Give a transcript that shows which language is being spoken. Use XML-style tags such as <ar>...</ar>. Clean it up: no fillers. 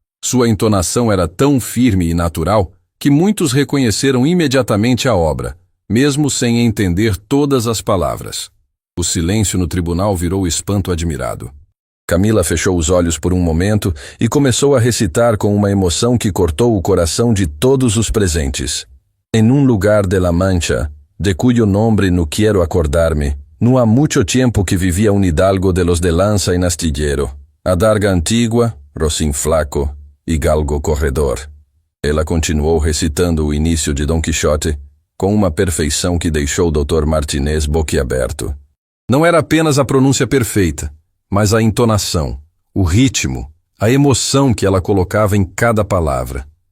<pt>Sua entonação era tão firme e natural que muitos reconheceram imediatamente a obra, mesmo sem entender todas as palavras. O silêncio no tribunal virou espanto admirado. Camila fechou os olhos por um momento e começou a recitar com uma emoção que cortou o coração de todos os presentes.</pt> <es>En un lugar de la Mancha, de cuyo nombre no quiero acordarme, no há mucho tiempo que vivía un hidalgo de los de lanza en astillero, adarga antigua, rocín flaco e galgo corredor.</es> <pt>Ela continuou recitando o início de Dom Quixote com uma perfeição que deixou o Dr. Martinez boquiaberto. Não era apenas a pronúncia perfeita, mas a entonação, o ritmo, a emoção que ela colocava em cada palavra.</pt>